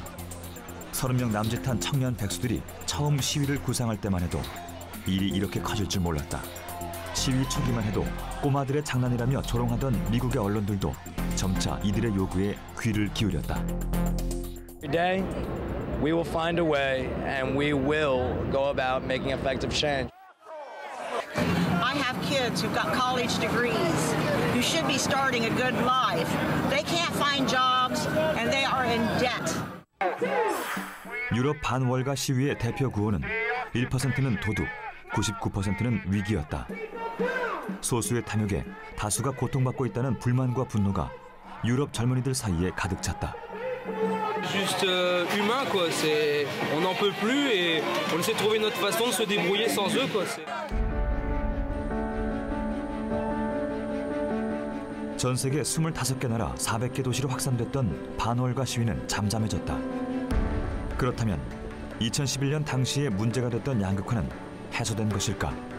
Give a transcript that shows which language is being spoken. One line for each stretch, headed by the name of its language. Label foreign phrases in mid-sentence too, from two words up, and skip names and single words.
Korean: 30명 남짓한 청년 백수들이 처음 시위를 구상할 때만 해도 일이 이렇게 커질 줄 몰랐다. 시위 초기만 해도 꼬마들의 장난이라며 조롱하던 미국의 언론들도 점차 이들의 요구에 귀를 기울였다.
English: Today, We will find a way, and we will go about making effective change. I have kids who've got college degrees who should be starting a good life. They can't find jobs, and they are in debt.
Korean: 유럽 반월가 시위의 대표 구호는 1%는 도둑, 99%는 위기였다. 소수의 탐욕에 다수가 고통받고 있다는 불만과 분노가 유럽 젊은이들 사이에 가득 찼다.
French: Juste humain quoi, c'est on n'en peut plus et on essaie de trouver notre façon de se débrouiller sans eux quoi.
Korean: 전 세계 25개 나라 400개 도시로 확산됐던 반월가 시위는 잠잠해졌다. 그렇다면 2011년 당시에 문제가 됐던 양극화는 해소된 것일까?